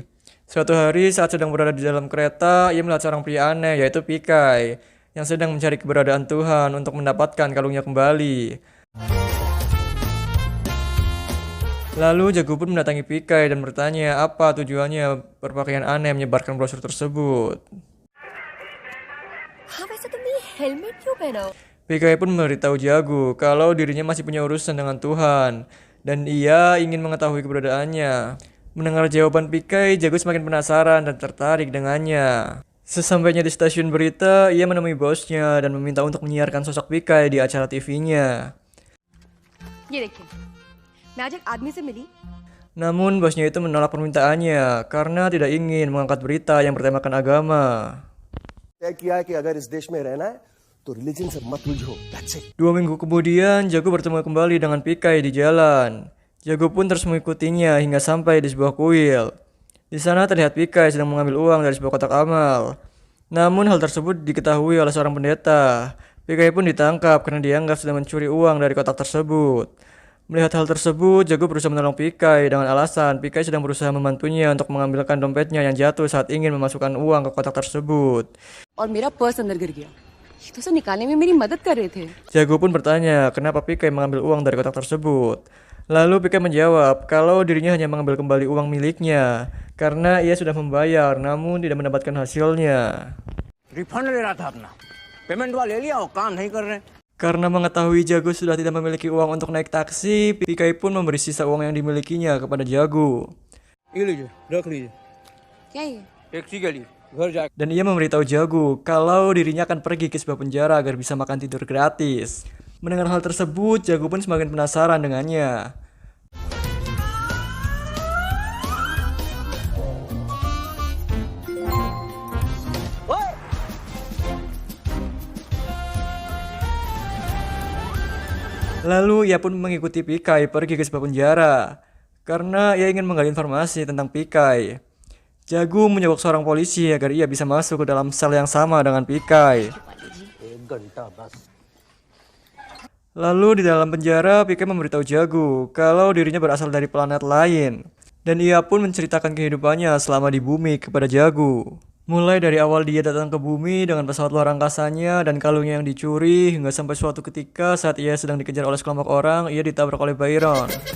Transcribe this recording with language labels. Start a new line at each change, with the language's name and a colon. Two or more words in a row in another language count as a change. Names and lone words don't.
Indonesian: Suatu hari saat sedang berada di dalam kereta, ia melihat seorang pria aneh yaitu Pikai yang sedang mencari keberadaan Tuhan untuk mendapatkan kalungnya kembali. Lalu Jago pun mendatangi Pikai dan bertanya apa tujuannya berpakaian aneh menyebarkan brosur tersebut.
Hindi: हाँ वैसे तुमने ये हेलमेट क्यों पहना हो?
Indonesian: Pikai pun memberitahu Jago kalau dirinya masih punya urusan dengan Tuhan dan ia ingin mengetahui keberadaannya. Mendengar jawaban Pikai, Jago semakin penasaran dan tertarik dengannya. Sesampainya di stasiun berita, ia menemui bosnya dan meminta untuk menyiarkan sosok Pikai di acara TV-nya.
Hindi: ये देखिए, मैं आज एक आदमी से मिली।
Indonesian: Namun bosnya itu menolak permintaannya karena tidak ingin mengangkat berita yang bertemakan agama.
Hindi: तय किया है कि अगर इस देश में रहना है तो रिलीजन से मत उलझो।
English: That's it.
Indonesian: 2 minggu kemudian, Jago bertemu kembali dengan Pikai di jalan. Jago pun terus mengikutinya hingga sampai di sebuah kuil. Di sana terlihat Pikai sedang mengambil uang dari sebuah kotak amal. Namun hal tersebut diketahui oleh seorang pendeta. Pikai pun ditangkap karena dianggap sedang mencuri uang dari kotak tersebut. Melihat hal tersebut, Jago berusaha menolong Pikai dengan alasan Pikai sedang berusaha membantunya untuk mengambilkan dompetnya yang jatuh saat ingin memasukkan uang ke kotak tersebut.
Hindi: और मेरा पर्स अंदर गिर गया। ये तो उसे निकालने में मेरी मदद कर रहे थे।
Indonesian: Jago pun bertanya kenapa Pikai mengambil uang dari kotak tersebut. Lalu Pikai menjawab kalau dirinya hanya mengambil kembali uang miliknya karena ia sudah membayar namun tidak mendapatkan hasilnya.
Hindi: रिफंड ले रहा था अपना पेमेंट वाला ले लिया और काम नहीं कर रहे।
Indonesian: Karena mengetahui Jago sudah tidak memiliki uang untuk naik taksi, Pikai pun memberi sisa uang yang dimilikinya kepada Jago.
Hindi: ये लीजिए रख लीजिए क्या ये? टैक्सी के लिए घर जा
Indonesian: Dan ia memberitahu Jago kalau dirinya akan pergi ke sebuah penjara agar bisa makan tidur gratis. Mendengar hal tersebut, Jago pun semakin penasaran dengannya. Lalu ia pun mengikuti Pikai pergi ke sebuah penjara karena ia ingin menggali informasi tentang Pikai. Jago menyogok seorang polisi agar ia bisa masuk ke dalam sel yang sama dengan Pikai.
Hindi: एक घंटा बस।
Indonesian: Lalu di dalam penjara, Pikai memberitahu Jago kalau dirinya berasal dari planet lain. Dan ia pun menceritakan kehidupannya selama di bumi kepada Jago. Mulai dari awal dia datang ke bumi dengan pesawat luar angkasanya dan kalungnya yang dicuri, hingga sampai suatu ketika saat ia sedang dikejar oleh sekelompok orang, ia ditabrak oleh Byron.